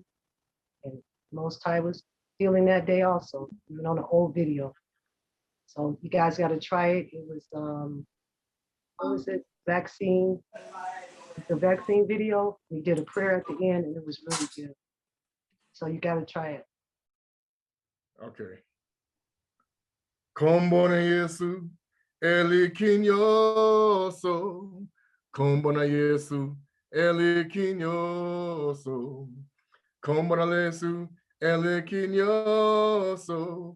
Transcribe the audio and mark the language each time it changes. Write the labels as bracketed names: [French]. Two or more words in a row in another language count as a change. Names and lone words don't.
[English] And Most High was healing that day also, even on an old video. So you guys got to try it. It was, what was it? Vaccine. The vaccine video. We did a prayer at the end and it was really good. So you got to try it. Okay. [Lingala] Kombo na Yesu, elikinyoso. Kombo na Yesu, elikinyoso. Kombo na Yesu, elikinyoso.